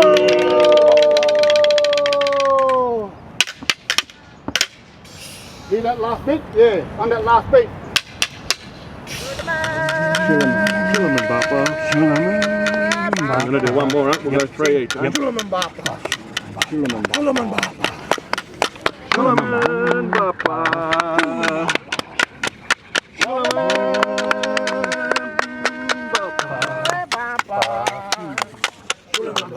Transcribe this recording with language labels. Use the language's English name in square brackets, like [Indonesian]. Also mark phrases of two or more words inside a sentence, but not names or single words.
[English] See that last beat? Yeah, on that last beat. Shulaman Bapa, Shulaman. I'm going to do one more, right? We'll go three each. Shulaman Bapa. Shulaman Bapa. Shulaman Bapa. Shulaman Bapa.